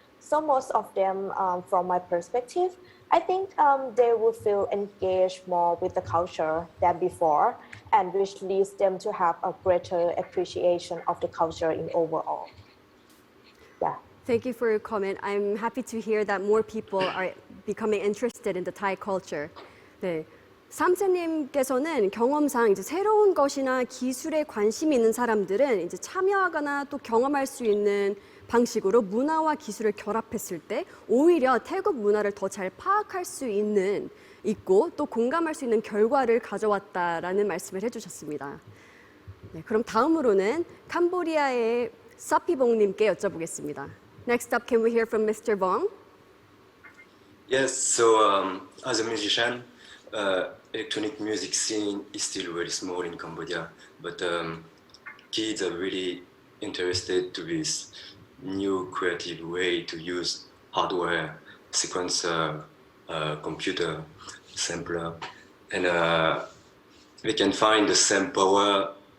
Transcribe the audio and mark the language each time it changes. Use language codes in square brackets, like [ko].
[en] So most of them, from my perspective, I think they will feel engaged more with the culture than before, and which leads them to have a greater appreciation of the culture in overall. Yeah. Thank you for your comment. I'm happy to hear that more people are becoming interested in the Thai culture. [ko] 네. 삼세님께서는 경험상 이제 새로운 것이나 기술에 관심이 있는 사람들은 이제 참여하거나 또 경험할 수 있는 방식으로 문화와 기술을 결합했을 때 오히려 태국 문화를 더 잘 파악할 수 있고 또 공감할 수 있는 결과를 가져왔다라는 말씀을 해주셨습니다. 네, 그럼 다음으로는 캄보디아의 사피봉님께 여쭤보겠습니다. [en] Next up, can we hear from Mr. Bong? Yes, so as a musician, electronic music scene is still very small in Cambodia, but kids are really interested to this new creative way to use hardware, sequencer, computer, sampler, and they can find the same power